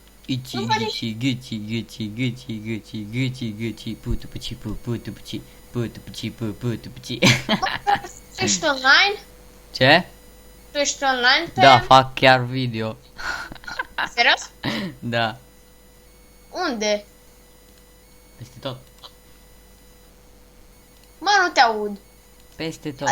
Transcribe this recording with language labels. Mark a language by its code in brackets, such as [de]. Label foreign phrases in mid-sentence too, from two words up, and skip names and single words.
[ro] Ici, ici, gucci, gucci, gucci, gucci, gucci, gucci, putu puci, putu puci, putu puci, putu puci. Tu ești online? Ce? Tu ești online pe... Da, fac chiar video. Serios? Da, Unde? peste tot. Mă, nu te aud. Peste tot.